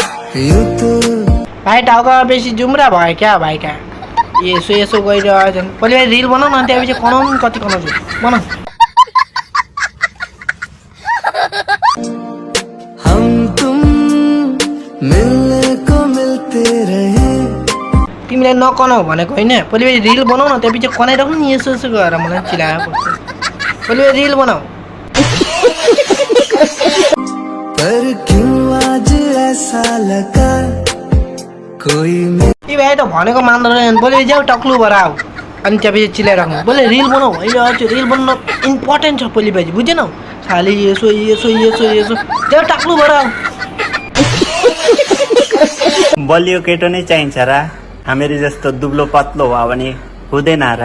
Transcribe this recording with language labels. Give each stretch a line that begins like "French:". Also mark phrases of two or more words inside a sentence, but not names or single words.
Nepali: भाइ टाउका बेसी जुम्रा भयो क्या भाइ क्या यसो यसो गइरहेछन् पहिले भाइ रिल बनाऊ न त्यहाँपछि कनाउनु कति कनाउँछु बनाऊ
Hindi: हम तुम मिलने को मिलते रहे
Nepali: तिमीलाई नकनाऊ भनेको होइन पहिले भाइ रिल बनाऊ न त्यहाँपछि कनाइराख्नु नि यसो यसो गरेर मलाई चिलायो पहिले भाइ रिल बनाऊ
Hindi: पर क्यों आज ऐसा लगा कोई
Nepali: यी भाइ त भनेको मान्दैन बोले जाऊ टक्लु भएर आऊ अनि त्यहाँपछि चिलाइराख्नु बोले रिल बनाऊ अहिले अझ रिल बनाउन इम्पोर्टेन्ट छ पहिले भाइ बुझेनौ खालि यसो यसो यसो यसो जाऊ टक्लु भएर आऊ बलियो केटो नै चाहिन्छ र हामीहरू जस्तो दुब्लो पत्लो भयो भने हुँदैन र